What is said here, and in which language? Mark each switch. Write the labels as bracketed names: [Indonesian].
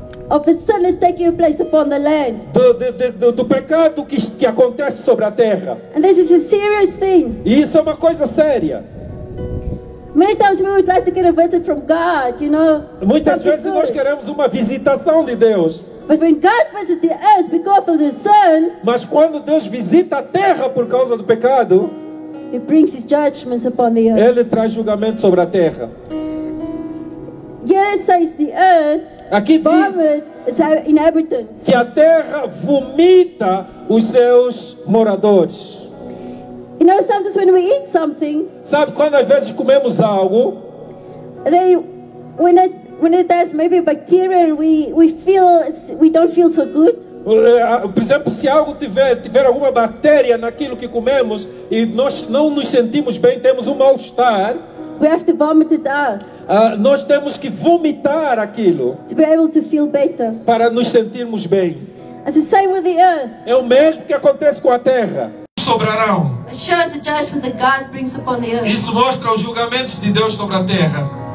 [English] of the sin that's taking place upon the land. [Portuguese] do pecado que acontece sobre a terra. [English] And this is a serious thing. [Portuguese] E isso é uma coisa séria. [English] Many times we would like to get a visit from God, you know. [Portuguese] Muitas [English] something [Portuguese] vezes nós [English] good. [Portuguese] queremos uma visitação de Deus. [English] But when God visits the earth because of the sin, [Portuguese] Mas quando Deus visita a terra por causa do pecado, [English] He brings His judgments upon the earth. [Portuguese] Ele traz julgamento sobre a terra. [English] Here it says the earth [Portuguese] Aqui diz [English] vomits its inhabitants. [Portuguese] que a terra vomita os seus moradores. [English] You know, sometimes when we eat something, [Portuguese] Sabe, quando às vezes comemos algo, [English] when it has maybe a bacteria and we don't feel so good, [Portuguese] por exemplo, se algo tiver alguma bactéria naquilo que comemos e nós não nos sentimos bem, temos um mal-estar, [English] we have to vomit it out [Portuguese] nós temos que vomitar aquilo [English] to be able to feel better. [Portuguese] para nos sentirmos bem. [English] It's the same with the earth. [Portuguese] É o mesmo que acontece com a terra. Sobrarão. [English] It shows the judgment that God brings upon the earth. [Portuguese] Isso mostra os julgamentos de Deus sobre a terra.